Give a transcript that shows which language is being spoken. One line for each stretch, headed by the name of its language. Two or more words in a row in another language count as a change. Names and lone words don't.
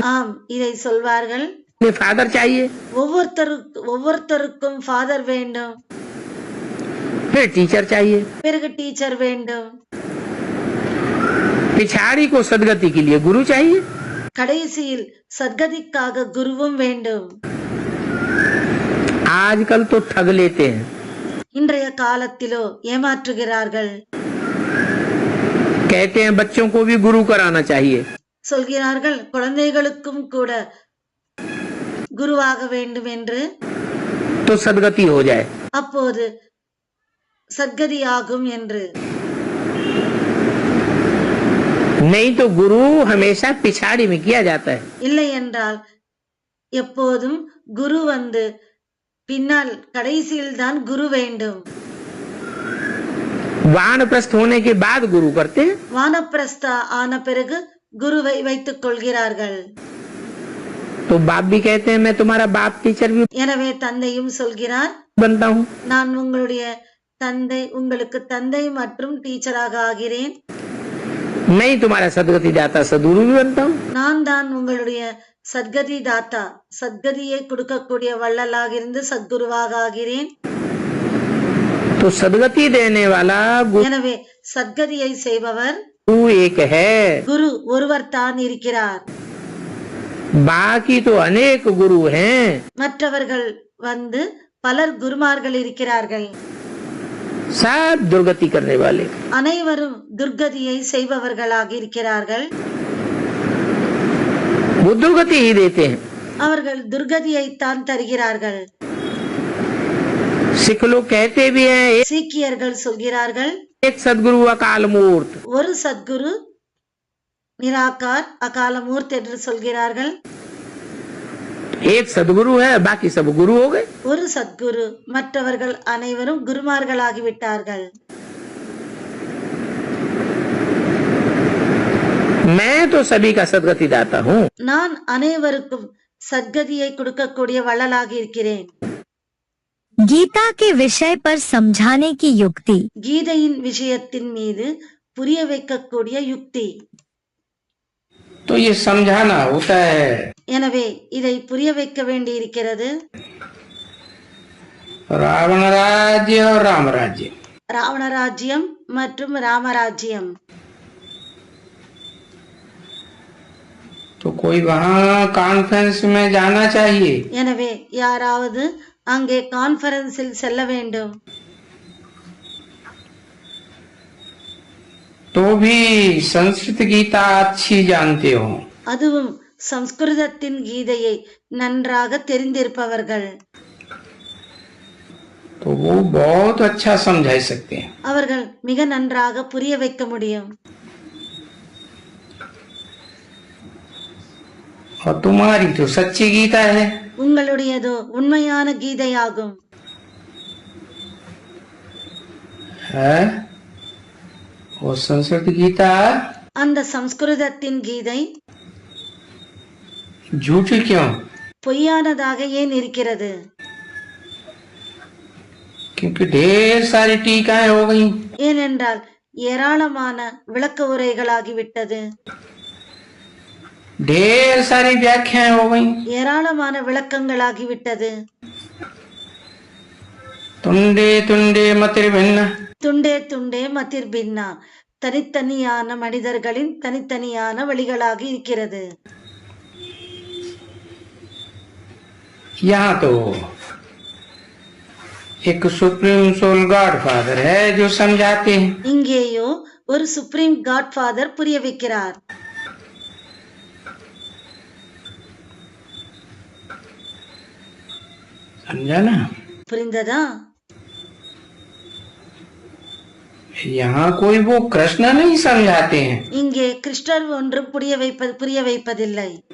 Tamil: ஆம், இதை சொல்வார்கள்.
Hindi: फादर चाहिए,
Tamil: ஒவ்வொருத்தருக்கும் ஃபாதர் வேண்டும்,
Hindi: फिर टीचर चाहिए,
Tamil: பிறகு டீச்சர் வேண்டும்,
Hindi: पिछाड़ी को सदगति के लिए गुरु चाहिए।
Tamil: கடைசியில் சத்கதிக்காக குருவும் வேண்டும்.
Hindi: आजकल तो ठग लेते हैं,
Tamil: இன்றைய காலத்திலோ ஏமாற்றுகிறார்கள்.
Hindi: कहते हैं बच्चों को भी गुरु कराना चाहिए।
Tamil: சொல்கிறார்கள் குழந்தைகளுக்கும் கூட குருவாக வேண்டும் என்று,
Hindi: तो सदगति हो जाए।
Tamil: அப்போது சத்கதி ஆகும் என்று.
Hindi: नहीं तो गुरु हमेशा पिछाड़ी में किया जाता है।
Tamil: இல்லை என்றால் எப்போதும் குரு வந்து பின்னால், கடைசியில் தான் குரு வேண்டும்.
Hindi: वानप्रस्थ होने के बाद गुरु करते हैं।
Tamil: வானப்பிரஸ்தா ஆன பிறகு குருவை வைத்துக் கொள்கிறார்கள்.
Hindi: तो बाप भी कहते हैं मैं तुम्हारा बाप टीचर भी
Tamil: எனவே தந்தையும் சொல்கிறார்,
Hindi: बनता हूँ।
Tamil: நான் உங்களுடைய தந்தை, உங்களுக்கு தந்தை மற்றும் டீச்சராக ஆகிறேன்.
Hindi: मैं ही तुम्हारा सदगति दाता सदगुरु भी बनता हूँ।
Tamil: நான் தான் உங்களுடைய சத்கதி தாத்தா, சத்கதியை கொடுக்கக்கூடிய வள்ளலாக இருந்து சத்குருவாக ஆகிறேன்.
Hindi: तो सदगति देने वाला
Tamil: எனவே சத்கதியை செய்பவர்
Hindi: गुरु एक है,
Tamil: குரு ஒருவர் தான் இருக்கிறார்.
Hindi: बाकी तो अनेक गुरु हैं।
Tamil: மற்றவர்கள் வந்து பலர் குருமார்கள் இருக்கிறார்கள்.
Hindi: सब दुर्गति करने वाले।
Tamil: அனைவரும் துர்கதியை செய்பவர்களாக இருக்கிறார்கள்.
Hindi: वो दुर्गति ही देते हैं।
Tamil: அவர்கள் துர்கதியை தான் தருகிறார்கள்.
Hindi: सिख लोग कहते भी हैं
Tamil: சீக்கியர்கள் சொல்கிறார்கள்,
Hindi: एक सदगुरु अकाल मूर्त।
Tamil: ஒரு சத்குரு நிராகார் அகால மூர்த்தி என்று சொல்கிறார்கள்.
Hindi: एक सदगुरु है, बाकी सब गुरु हो गए.
Tamil: ஒரு சத்குரு, மற்றவர்கள் அனைவரும் குருமார்களாகிவிட்டார்கள்.
Hindi: मैं तो सभी का सदगति दाता हूँ.
Tamil: நான் அனைவருக்கும் சத்கதியை கொடுக்கக்கூடிய வள்ளலாக இருக்கிறேன்.
Hindi: गीता के विषय पर समझाने की युक्ति.
Tamil: கீதையின் விஷயத்தின் மீது புரிய வைக்கக்கூடிய யுக்தி.
Hindi: तो ये समझाना होता है.
Tamil: எனவே இதை புரிய வைக்க வேண்டி இருக்கிறது.
Hindi: रावण राज्य और राम राज्य.
Tamil: ராவணராஜ்யம் மற்றும் ராமராஜ்யம்.
Hindi: तो कोई वहाँ कॉन्फ्रेंस में जाना चाहिए.
Tamil: எனவே யாராவது அங்கே கான்ஃபரன்ஸில் செல்ல வேண்டும்.
Hindi: तो भी संस्कृत गीता अच्छी जानते हो.
Tamil: அதுவும் சம்ஸ்கிருதத்தின் கீதையை நன்றாக தெரிந்திருப்பவர்கள்.
Hindi: तो वो बहुत अच्छा समझा सकते हैं.
Tamil: அவர்கள் மிக நன்றாக புரிய வைக்க முடியும்.
Hindi: और तुम्हारी तो सच्ची गीता है.
Tamil: உங்களுடையதோ உண்மையான கீதையாகும்.
Hindi: है वो संस्कृत गीता
Tamil: அந்த சம்ஸ்கிருதத்தின் கீதை
Hindi: झूठी क्यों?
Tamil: பொய்யானதாக ஏன் இருக்கிறது?
Hindi: क्योंकि ढेर सारी टीकाएं हो गई.
Tamil: ஏனென்றால் ஏராளமான விளக்க உரைகளாகிவிட்டது.
Hindi: ढेर सारी व्याख्याएं हो गई.
Tamil: ஏராளமான விளக்கங்களாகிவிட்டது.
Sanskrit: तुंडे तुंडे मतिर भिन्न. तुंडे तुंडे मतिर भिन्न,
Tamil: தனித்தனியான மனிதர்களின் தனித்தனியான வழிகளாக இருக்கிறது.
Hindi: यहाँ तो एक
English: Supreme Soul God Father
Hindi: है जो समझाते हैं.
Tamil: இங்கேயோ ஒரு
English: Supreme God Father
Tamil: புரிய வைக்கிறார்.
Hindi: समझा ना?
Tamil: புரிந்ததா?
Hindi: यहाँ कोई वो कृष्ण नहीं समझाते हैं.
Tamil: இங்கே கிருஷ்ணர் ஒன்றும் புரிய வைப்பதில்லை.